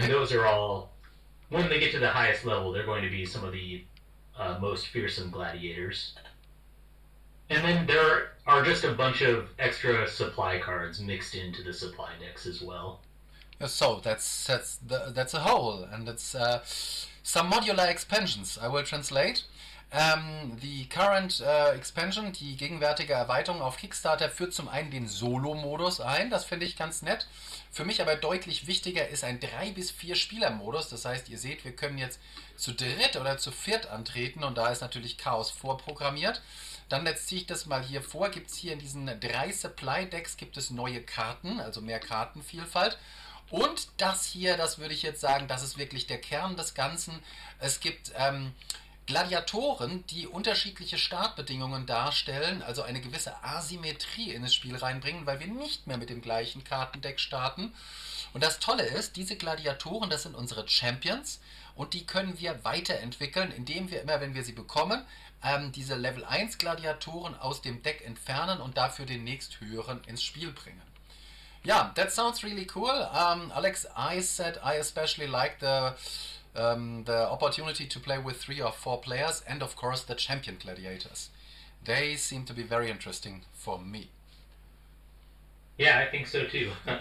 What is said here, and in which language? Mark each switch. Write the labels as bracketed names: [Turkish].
[English] And those are all, when they get to the highest level, they're going to be some of the most fearsome gladiators. And then there are just a bunch of extra supply cards mixed into the supply decks as well. So that's a whole, and it's some modular expansions. I will translate. [German] Die [English] current expansion, [German] die gegenwärtige Erweiterung auf Kickstarter, führt zum einen den Solo-Modus ein, das finde ich ganz nett. Für mich aber deutlich wichtiger ist ein 3 bis 4 Spieler-Modus. Das heißt, ihr seht, wir können jetzt zu dritt oder zu viert antreten, und da ist natürlich Chaos vorprogrammiert. Dann jetzt ziehe ich das mal hier vor, gibt es hier in diesen 3 Supply-Decks gibt es neue Karten, also mehr Kartenvielfalt. Und das hier, das würde ich jetzt sagen, das ist wirklich der Kern des Ganzen. Es gibt Gladiatoren, die unterschiedliche Startbedingungen darstellen, also eine gewisse Asymmetrie in das Spiel reinbringen, weil wir nicht mehr mit dem gleichen Kartendeck starten. Und das Tolle ist, diese Gladiatoren, das sind unsere Champions, und die können wir weiterentwickeln, indem wir immer, wenn wir sie bekommen, diese Level 1 Gladiatoren aus dem Deck entfernen und dafür den nächsthöheren ins Spiel bringen. [English] Yeah, that sounds really cool. Alex, I said I especially like the opportunity to play with 3 or 4 players, and of course the champion gladiators. They seem to be very interesting for me. Yeah, I think so too.